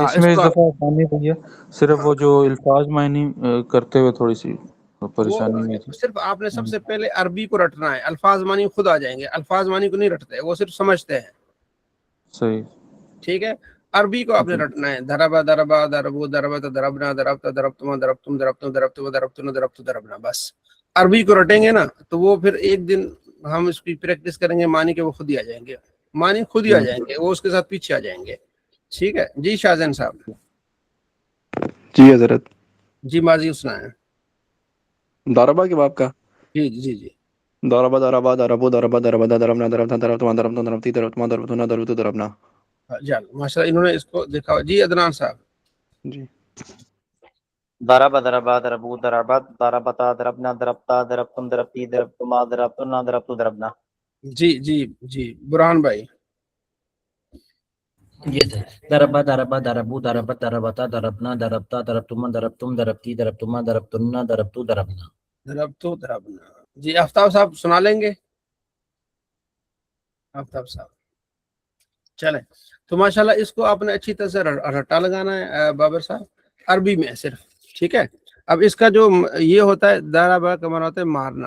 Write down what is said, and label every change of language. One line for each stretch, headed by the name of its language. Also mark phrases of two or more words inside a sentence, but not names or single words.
Urdu: اس اس میں اس کو دفعہ آسانی ہوئی ہے، صرف ہاں وہ جو الفاظ معنی کرتے ہوئے تھوڑی سی وہ پریشانی ہوئی تھی۔ صرف آپ نے سب سے پہلے عربی کو رٹنا ہے، الفاظ معنی خود آ جائیں گے، الفاظ معنی کو نہیں رٹتے، وہ صرف سمجھتے ہیں، صحیح، ٹھیک ہے۔ عربی کو آپ نے جی رٹنا ہے،
Arabic: دربا دربا دربو دربت دربنا دربتا دربتما دربتم دربتم دربتما دربتن دربت دربنا،
Urdu: بس عربی کو رٹیں گے نا تو وہ پھر ایک دن ہم اس کی پریکٹس کریں گے، معنی کے وہ خود ہی آ جائیں گے، معنی خود ہی آ جائیں گے، وہ اس کے ساتھ پیچھے آ جائیں گے، ٹھیک ہے جی۔ شاہزین صاحب جی حضرت، جی ماضی سنائیں۔ داربا کے باب کا جی جی جی
Arabic: داربا داربا دربو دربا دربدا دربنا دربتا دربتما دربتم دربتی دربتما دربتنا دربت دربنا۔
Urdu: ماشاء اللہ انہوں نے اس کو دیکھا۔ جی عدنان صاحب جی
Arabic: ضرب ضربا ضربو ضربت ضربتا ضربنا ضربتا ضربتم ضربتی ضربتما ضربتنا ضربتو ضربنا.
Urdu: جی جی جی برہان بھائی. جی سر.
Arabic: ضربا ضربا ضربو ضربت ضربتا ضربنا ضربتا ضربتما ضربتم ضربتی ضربتما ضربتنا ضربتو ضربنا. ضربتو ضربنا.
Urdu: جی آفتاب صاحب سنا لیں گے. آفتاب صاحب چلیں. تو ماشاءاللہ اس کو آپ نے اچھی طرح سے رٹا لگانا ہے بابر صاحب، عربی میں صرف. ٹھیک ہے. اب اس کا جو یہ ہوتا ہے ضربا کا معنی ہوتا ہے مارنا.